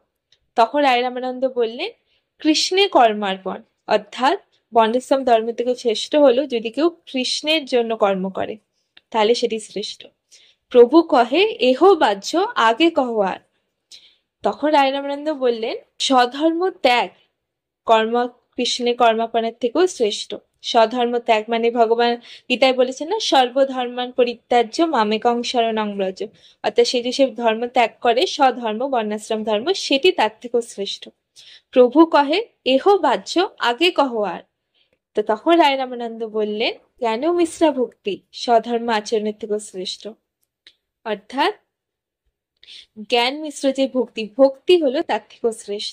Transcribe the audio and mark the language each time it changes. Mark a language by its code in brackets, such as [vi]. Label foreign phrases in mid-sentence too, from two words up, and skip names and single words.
[bn] তখন রায় রামানন্দ বললেন কৃষ্ণের কর্মার্পণ, অর্থাৎ বর্ণাশ্রম ধর্ম থেকে শ্রেষ্ঠ হলো যদি কেউ কৃষ্ণের জন্য কর্ম করে, তাহলে সেটি শ্রেষ্ঠ। প্রভু কহে এহ বাহ্য আগে কহ আর। তখন রায় রামানন্দ বললেন স্বধর্ম ত্যাগ কৃষ্ণের কর্মাপনের থেকেও শ্রেষ্ঠ। স্বধর্ম ত্যাগ মানে ভগবান গীতায় বলেছেন না, [sa] सर्वधर्मान् परित्यज्य मामेकं शरणं व्रज, [bn] অর্থাৎ সে যে ধর্ম ত্যাগ করে স্বধর্ম বর্ণাশ্রম ধর্ম সেটি তার থেকেও শ্রেষ্ঠ। প্রভু কহে এহ বাহ্য আগে কহ আর। তো তখন রায় রামানন্দ বললেন জ্ঞান মিশ্রা ভক্তি স্বধর্ম আচরণের থেকেও শ্রেষ্ঠ, অর্থাৎ জ্ঞান মিশ্র যে ভক্তি হলো তার থেকেও শ্রেষ্ঠ।